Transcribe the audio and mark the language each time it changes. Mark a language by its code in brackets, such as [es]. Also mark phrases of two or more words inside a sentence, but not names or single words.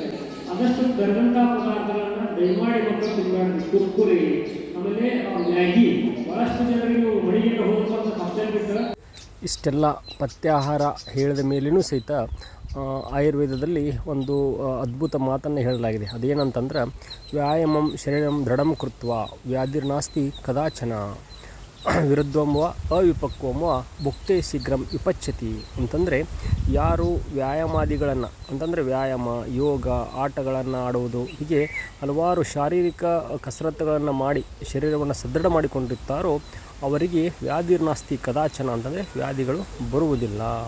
[kn] ಆದಷ್ಟು ಗರ್ಗಂಟಾ ಪದಾರ್ಥಗಳನ್ನು ದಯಮಾಡಿ ಮಕ್ಕಳು ತಿನ್ನಬಾರ್ದು. ಕುರ್ಕುರಿ, ಆಮೇಲೆ ಮ್ಯಾಗಿ. ಭಾಳಷ್ಟು ಜನರಿಗೆ ನೀವು ಮಡಿಗೆ ಹೋಗುವಂಥ ಹಾಸ್ಟೆಲ್ ಬಿಟ್ಟರೆ ಇಷ್ಟೆಲ್ಲ ಪಥ್ಯಾಹಾರ ಹೇಳಿದ ಮೇಲೇನೂ ಸಹಿತ ಆಯುರ್ವೇದದಲ್ಲಿ ಒಂದು ಅದ್ಭುತ ಮಾತನ್ನು ಹೇಳಲಾಗಿದೆ. [sa] ಅದೇನಂತಂದ್ರೆ ವ್ಯಾಯಾಮಂ ಶರೀರಂ ದೃಢಂ ಕೃತ್ವ ವ್ಯಾಧಿರ್ನಾಸ್ತಿ ಕದಾಚನ ವಿರುದ್ಧಂ ವ ಅವಿಪಕ್ವಂ ವ ಭುಕ್ತೆ ಶೀಘ್ರಂ ವಿಪಚ್ಯತಿ. [kn] ಅಂತಂದರೆ ಯಾರು ವ್ಯಾಯಾಮಾದಿಗಳನ್ನು ಅಂತಂದರೆ ವ್ಯಾಯಾಮ, ಯೋಗ, ಆಟಗಳನ್ನು ಆಡುವುದು, ಹೀಗೆ ಹಲವಾರು ಶಾರೀರಿಕ ಕಸರತ್ತುಗಳನ್ನು ಮಾಡಿ ಶರೀರವನ್ನು ಸದೃಢ ಮಾಡಿಕೊಂಡಿರ್ತಾರೋ ಅವರಿಗೆ [sa] ವ್ಯಾಧಿರ್ನಾಸ್ತಿ ಕದಾಚನ [kn] ಅಂತಂದರೆ ವ್ಯಾಧಿಗಳು ಬರುವುದಿಲ್ಲ.